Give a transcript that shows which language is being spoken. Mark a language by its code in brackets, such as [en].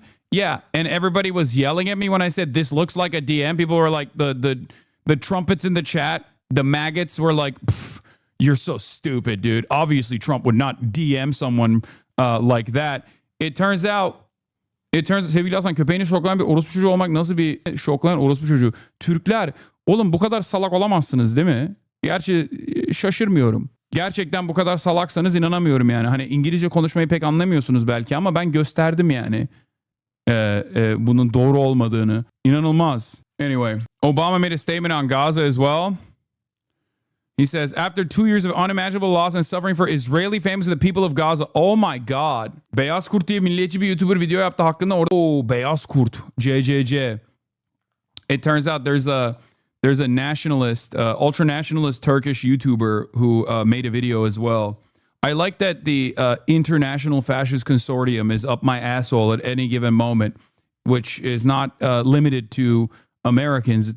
[en] Yeah, and everybody was yelling at me when I said this looks like a DM. People were like, the trumpets in the chat, the maggots were like, you're so stupid, dude. Obviously, Trump would not DM someone like that. It turns out [tr] sevgili Hasan, köpeğini şoklayan bir orospu çocuğu olmak nasıl bir şoklayan orospu çocuğu? Türkler, oğlum bu kadar salak olamazsınız değil mi? Gerçi şaşırmıyorum. Gerçekten bu kadar salaksanız inanamıyorum yani. Hani İngilizce konuşmayı pek anlamıyorsunuz belki ama ben gösterdim yani. Bunun doğru olmadığını. İnanılmaz. [en] Anyway, Obama made a statement on Gaza as well. He says, after 2 years of unimaginable loss and suffering for Israeli families and the people of Gaza. Oh my God. [tr] Beyaz Kurt diye milliyetçi bir YouTuber video yaptı hakkında. Orada Beyaz Kurt. CCC. [en] It turns out there's a nationalist, ultra-nationalist Turkish YouTuber who made a video as well. I like that the International Fascist Consortium is up my asshole at any given moment, which is not limited to Americans.